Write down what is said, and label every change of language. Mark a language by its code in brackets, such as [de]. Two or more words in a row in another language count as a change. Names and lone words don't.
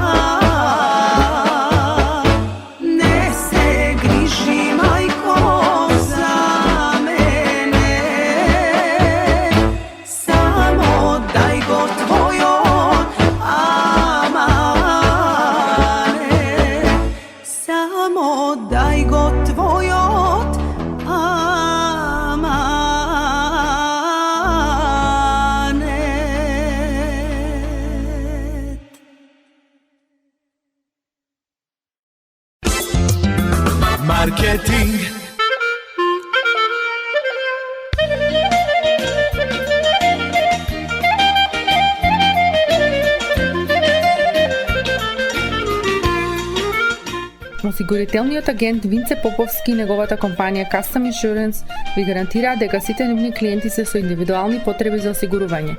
[mk] Ne se griži, majko, za mene, samo daj go tvojom amane, samo daj go tvojom amane. Marketing. Осигурителниот агент Винце Поповски и неговата компанија Custom Insurance ви гарантираат дека сите нивни клиенти се со индивидуални потреби за осигурување.